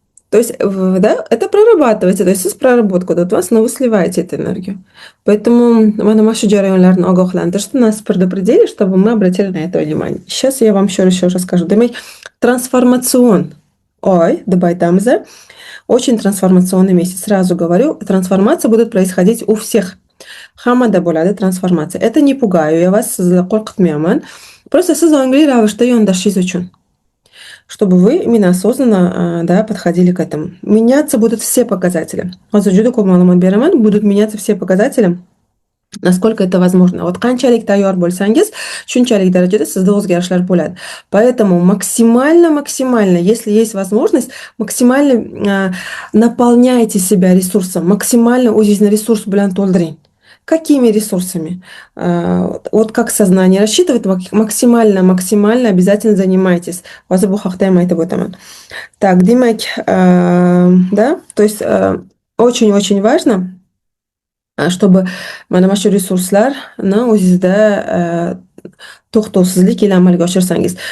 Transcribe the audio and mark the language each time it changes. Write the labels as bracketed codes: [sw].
[ru] То есть, да, это прорабатывается, то есть siz проработку дают вас, но вы сливаете эту энергию. Поэтому [uz] mana shu jarayonlarni ogohlantirishdi, [ru] нас предупредили, чтобы мы обратили на это внимание. Сейчас я вам еще расскажу. [uz] Demak, трансформацион oy deb aytamiz. [ru] Очень трансформационный месяц. Сразу говорю, трансформация будет происходить у всех. [uz] Hammada bo'ladi трансформация. [ru] Это не пугаю я вас, [uz] sizni qo'rqitmayman. Просто siz ongli ravishda yondashishingiz uchun. [ru] Чтобы вы именно осознанно, да, подходили к этому. Меняться будут все показатели. [uz] Hozir juda ko'p ma'lumot beraman. [ru] Будут меняться все показатели, насколько это возможно. [uz] Вот qanchalik tayyor bo'lsangiz, shunchalik darajada sizda o'zgarishlar bo'ladi. [ru] Поэтому максимально, если есть возможность, максимально наполняйте себя ресурсом, максимально [uz] o'zingizni resurs bilan to'ldiring. [ru] Какими ресурсами? Вот как сознание рассчитывает, максимально обязательно занимайтесь. [uz] Hozir bu haqda ham aytib o'taman. [ru] Так, demak, да, то есть очень-очень важно, чтобы [uz] mana shu resurslarni o'zingizda to'xtovsizlik ila amalga oshirsangiz.